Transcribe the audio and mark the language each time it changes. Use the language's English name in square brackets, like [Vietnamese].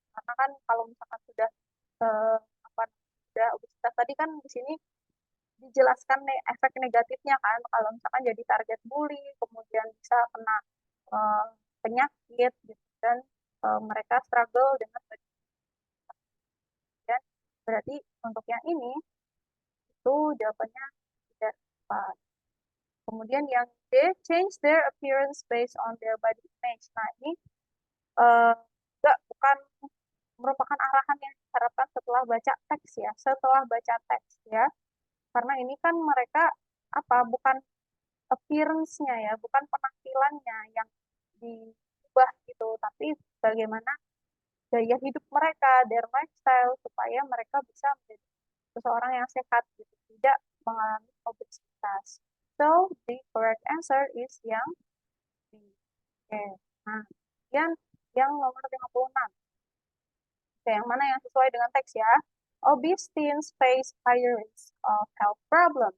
[Indonesian] Karena kan kalau misalkan sudah eh, apa sudah obesitas tadi kan di sini dijelaskan efek negatifnya kan kalau misalkan jadi target bully kemudian bisa kena eh, penyakit gitu dan mereka struggle dengan dan berarti untuk yang ini itu jawabannya tidak tepat. Kemudian yang D, [English] change their appearance based on their body image. [Indonesian] Nah ini eh, enggak, bukan merupakan arahan yang diharapkan setelah baca teks ya, setelah baca teks ya. Karena ini kan mereka apa bukan appearance-nya ya, bukan penampilannya yang diubah gitu, tapi bagaimana gaya hidup mereka, [English] their lifestyle, [Indonesian] supaya mereka bisa menjadi seseorang yang sehat gitu, tidak mengalami obesitas. [English] So, the correct answer is [Indonesian] yang B. Oke, nah, kemudian yang nomor 56. Oke, yang mana yang sesuai dengan teks ya? [English] Obese teens face higher risk of health problem.